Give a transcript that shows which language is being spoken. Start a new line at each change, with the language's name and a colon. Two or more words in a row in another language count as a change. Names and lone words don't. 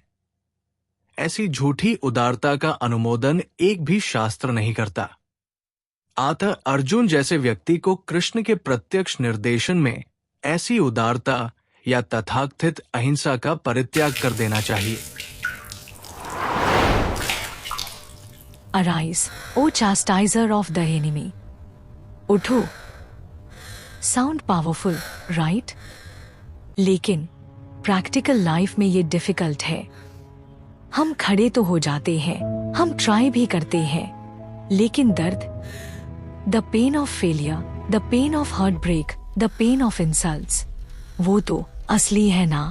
Hindi: ऐसी झूठी उदारता का अनुमोदन एक भी शास्त्र नहीं करता। अतः अर्जुन जैसे व्यक्ति को कृष्ण के प्रत्यक्ष निर्देशन में ऐसी उदारता या तथाकथित अहिंसा का परित्याग कर देना चाहिए।
English: Arise, O chastiser of the enemy.
Hindi: उठो।
English: sound powerful, right?
Hindi: लेकिन
English: practical life
Hindi: में ये डिफिकल्ट है। हम खड़े तो हो जाते हैं, हम ट्राई भी करते हैं, लेकिन दर्द,
English: the pain of failure, the pain of heart break, the pain of insults,
Hindi: वो तो असली है ना।